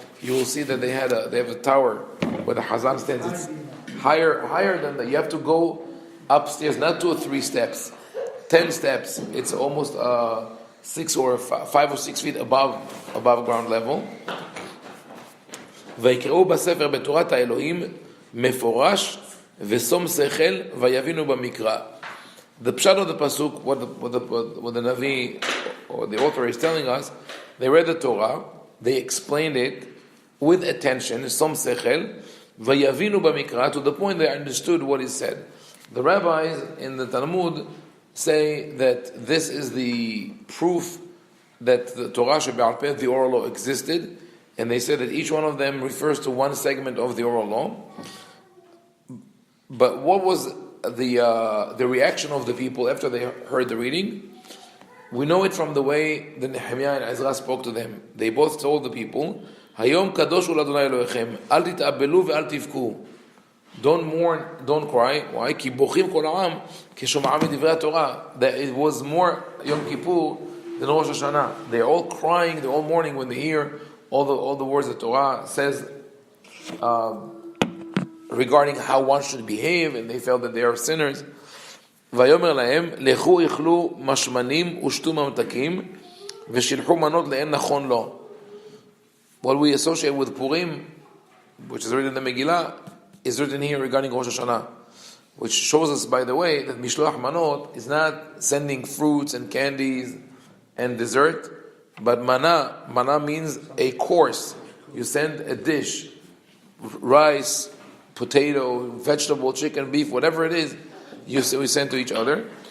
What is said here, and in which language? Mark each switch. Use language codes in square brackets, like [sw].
[en] You will see that they have a tower where the Hazan stands. It's higher than that. You have to go upstairs, not 2 or 3 steps, 10 steps. It's almost 5 or 6 feet above ground level. [he] ויקראו בספר בתורת האלוהים מפורש ושום שכל ויבינו במקרא. [en] The pshat of the pasuk, what the Navi or the author is telling us, they read the Torah, they explained it with attention, som sechel, vayavinu b'mikra, to the point they understood what is said. The rabbis in the Talmud say that this is the proof that the Torah shebe'al peh, the oral law, existed, and they say that each one of them refers to one segment of the oral law. But what was the reaction of the people after they heard the reading? We know it from the way the Nehemiah and Ezra spoke to them. They both told the people, Hayom kadosh hu l'Adonai Elohechem, al tit'abelu ve'al tivku. Don't mourn, don't cry. Why? Ki bochim kol ha'am keshoma'am midivrei Torah. That it was more Yom Kippur than Rosh Hashanah. They're all crying, they're all mourning when they hear all the words that Torah says regarding how one should behave, and they felt that they are sinners. [he] ויאמר להם, לכו איכלו משמנים ושתו ממתקים ושילחו מנות לאין נכון לו. What we associate with Purim, which is written in the Megillah, [en] is written here regarding Rosh Hashanah, which shows us, by the way, that Mishloach Manot is not sending fruits and candies and dessert, but mana means a course. You send a dish, rice, potato, vegetable, chicken, beef, whatever it is, we send to each other.